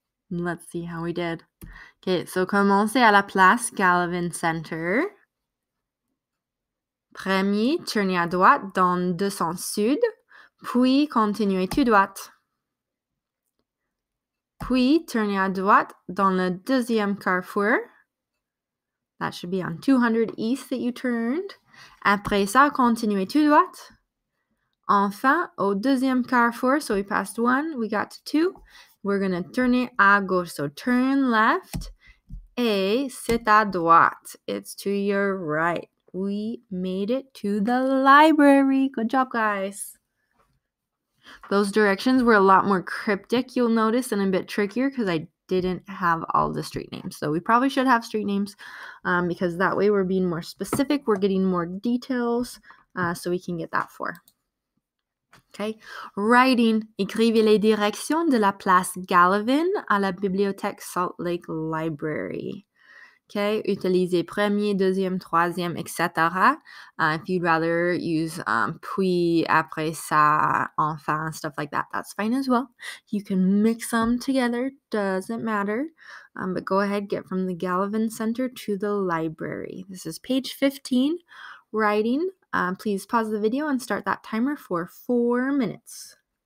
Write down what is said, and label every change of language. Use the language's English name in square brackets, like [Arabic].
[English] Let's see how we did. Okay, so [French] commencez à la place [English] Galvin Center. [French] Premier, tournez à droite dans deux sens sud, puis continuez tout droit. Puis, tournez à droite dans le deuxième carrefour. [English] That should be on 200 East that you turned. [French] Après ça, continuez tout droit. Enfin, au deuxième carrefour, [English] so we passed one, we got to two. We're going to [French] tourner à gauche. [English] So turn left. [French] Et c'est à droite. [English] It's to your right. We made it to the library. Good job, guys. Those directions were a lot more cryptic, you'll notice, and a bit trickier because I didn't have all the street names. So we probably should have street names because that way we're being more specific. We're getting more details so we can get that for. [French] Okay. [English] Writing. [French] Écrivez les directions de la place Galvin à la bibliothèque Salt Lake Library. Okay, utilisez premier, deuxième, troisième, etc. [English] If you'd rather use [French] puis, après ça, enfin, [English] stuff like that, that's fine as well. You can mix them together, doesn't matter. But go ahead, get from the Galvin Center to the library. This is page 15, writing. Please pause the video and start that timer for 4 minutes.